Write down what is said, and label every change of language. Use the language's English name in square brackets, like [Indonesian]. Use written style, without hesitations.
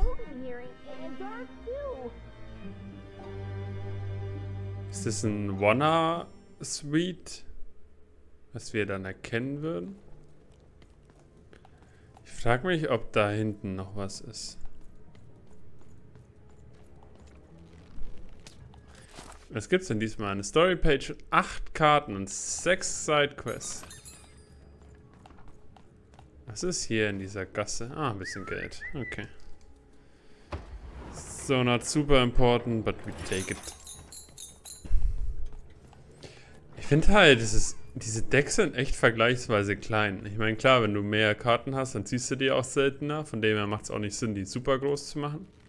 [English] cold in here and dark too. [German] Ist das ein Wanna-Suite, was wir dann erkennen würden? Ich frage mich, ob da hinten noch was ist. Was gibt's denn diesmal? Eine Storypage, 8 Karten und 6 Sidequests. Was ist hier in dieser Gasse? Ah, ein bisschen Geld. Okay. [English] So, not super important, but we take it. [German] Ich finde halt, diese Decks sind echt vergleichsweise klein. Ich meine, klar, wenn du mehr Karten hast, dann ziehst du die auch seltener. Von dem her macht es auch nicht Sinn, die super groß zu machen.